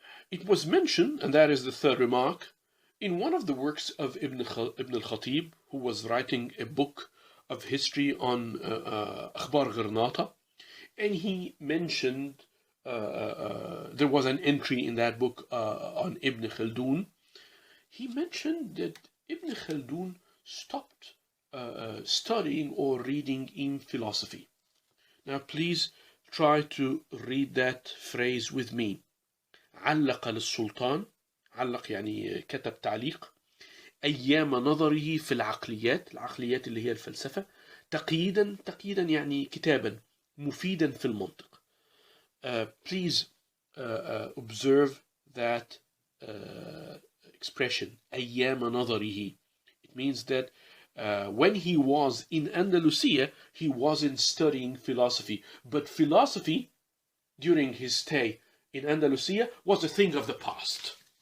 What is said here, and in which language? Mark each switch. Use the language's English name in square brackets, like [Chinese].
[English] It was mentioned, and that is the third remark, in one of the works of Ibn al-Khatib, who was writing a book of history on Akhbar Gharnata, and he mentioned, there was an entry in that book on Ibn Khaldun. He mentioned that Ibn Khaldun stopped studying or reading in philosophy. Now please try to read that phrase with me. [Arabic] علق للسلطان، علق يعني كتب تعليق، أيام نظره في العقليات اللي هي الفلسفة، تقييدا يعني كتابا مفيدا في المنطق. [English] Please observe that expression, [Arabic] أيام نظره. [English] It means that when he was in Andalusia, he wasn't studying philosophy, but philosophy during his stay in Andalusia was a thing of the past.